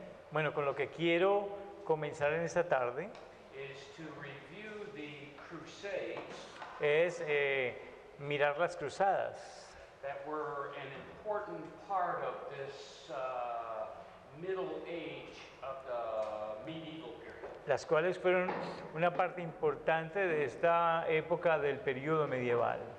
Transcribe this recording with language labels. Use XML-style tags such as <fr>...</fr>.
<es>Bueno, con lo que quiero comenzar en esta tarde</es> <en>is to review the Crusades</en> <es>es mirar las cruzadas,</es> <en>that were an important part of this middle age of the medieval period.</en> <es>las cuales fueron una parte importante de esta época del periodo medieval.</es>